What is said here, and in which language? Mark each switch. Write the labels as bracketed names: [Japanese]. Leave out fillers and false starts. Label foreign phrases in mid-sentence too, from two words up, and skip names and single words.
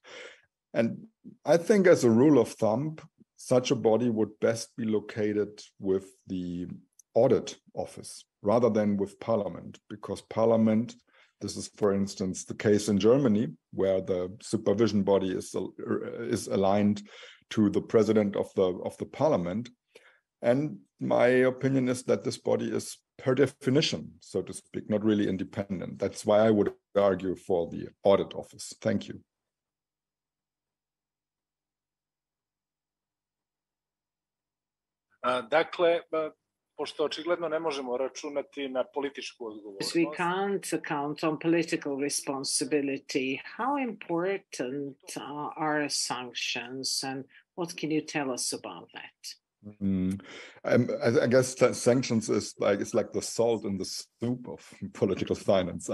[English] And I think as a rule of thumb, such a body would best be located with the audit office rather than with parliament, because parliament, this is, for instance, the case in Germany, where the supervision body is aligned to the president of the parliament. And my opinion is that this body is per definition, so to speak, not really independent. That's why I would argue for the audit office. Thank you. [Croatian] Dakle, pošto očigledno ne možemo računati na političku odgovornost. [English] We can't count on political responsibility. How important are sanctions, and what can you tell us about that? I guess sanctions is it's like the salt in the soup of political finance.